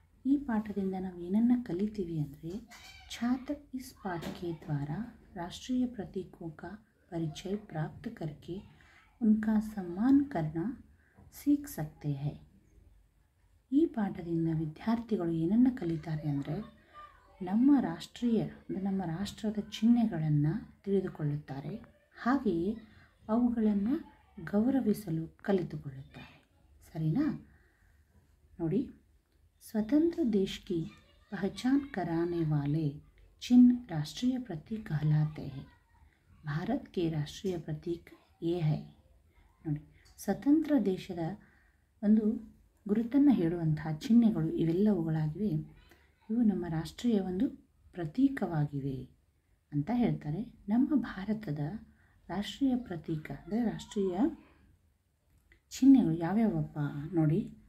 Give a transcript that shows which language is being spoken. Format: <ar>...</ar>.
<kn>ಈ ಪಾಠದಿಂದ ನಾವು ಏನನ್ನು ಕಲಿತೀವಿ ಅಂದರೆ,</kn> <hi>छात्र इस पाठ के द्वारा राष्ट्रीय प्रतीकों का परिचय प्राप्त करके उनका सम्मान करना सीख सकते हैं.</hi> <kn>ಈ ಪಾಠದಿಂದ ವಿದ್ಯಾರ್ಥಿಗಳು ಏನನ್ನು ಕಲಿತಾರೆ ಅಂದರೆ, ನಮ್ಮ ರಾಷ್ಟ್ರದ ಚಿಹ್ನೆಗಳನ್ನು ತಿಳಿದುಕೊಳ್ಳುತ್ತಾರೆ, ಹಾಗೆಯೇ ಅವುಗಳನ್ನು ಗೌರವಿಸಲು ಕಲಿತುಕೊಳ್ಳುತ್ತಾರೆ, ಸರಿನಾ?</kn> <hi>ನೋಡಿ, स्वतंत्र देश की पहचान कराने वाले चिन्ह राष्ट्रीय प्रतीक कहलाते हैं. भारत के राष्ट्रीय प्रतीक ये है.</hi> <kn>ನೋಡಿ, ಸ್ವತಂತ್ರ ದೇಶದ ಒಂದು ಗುರುತನ್ನು ಹೇಳುವಂತಹ ಚಿಹ್ನೆಗಳು ಇವೆಲ್ಲವುಗಳಾಗಿವೆ. ಇವು ನಮ್ಮ ರಾಷ್ಟ್ರೀಯ ಒಂದು ಪ್ರತೀಕವಾಗಿವೆ ಅಂತ ಹೇಳ್ತಾರೆ. ನಮ್ಮ ಭಾರತದ ರಾಷ್ಟ್ರೀಯ ಪ್ರತೀಕ ಅಂದರೆ ರಾಷ್ಟ್ರೀಯ ಚಿಹ್ನೆಗಳು ಯಾವ್ಯಾವಪ್ಪ ನೋಡಿ.</kn>